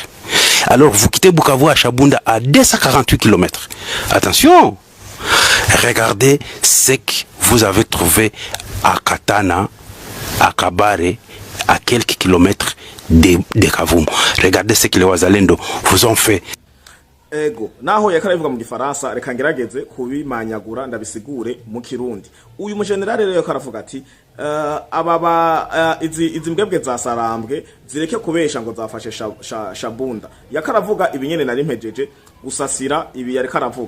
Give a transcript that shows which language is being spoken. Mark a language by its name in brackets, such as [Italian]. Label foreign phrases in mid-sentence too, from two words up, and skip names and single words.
[French] Alors vous quittez Bukavu à Chabunda à 248 kilomètres. Attention! Regardez ce que vous avez trouvé à Katana, à Kabare, à quelques kilomètres de Kavumu. Regardez ce que les Wazalendo vous ont fait. [Rundi] Ego naho yakarabivuga mu gifaransa reka ngerageze kubimanyagura ndabisigure mu kirundi. Uyu mu generale rero karavuga ati izi mbwebwe za Sarambwe zireke kubesha ngo zafashe Chabunda. Yakaravuga ibinyene nari mpejeje gusasira ibi yari karavuga.